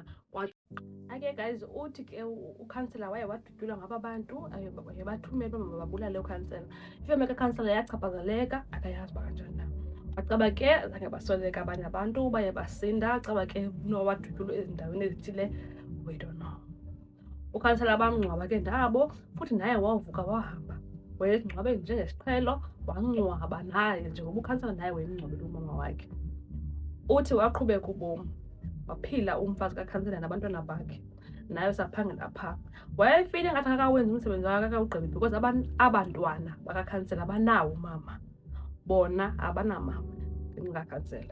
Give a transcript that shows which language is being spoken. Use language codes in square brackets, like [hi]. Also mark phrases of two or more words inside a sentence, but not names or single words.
[en] Okay guys, [xh] uthi ke ukhansela waye wadutyulwa ngaba bantu aye bathumela uba mababulale ukhansela. Ifemeli kakhansela yachaphazeleka, akayazi uba kanjani na. Wacaba ke zange basweleka abanye abantu baye basinda, caba ke wadutyulwa ezindaweni ezithile, [en] we don't know. [xh] Ukhansela bamngcwaba ke ndabo, futhi naye wavuka wahamba waya esingcwabeni njengesiqhelo, wangcwaba naye njengoba ukhansela naye wayemngcwabele umama wakhe. Uthi waqhubeka ubomi, waphila umfazi kakhansela nabantwana bakhe, naye usaphangela phaa. Wayefile ngathi akakawenzi umsebenzi wakhe, akakawugqibi because abantwana bakakhansela banawo umama, bona abanamama ngakhansela.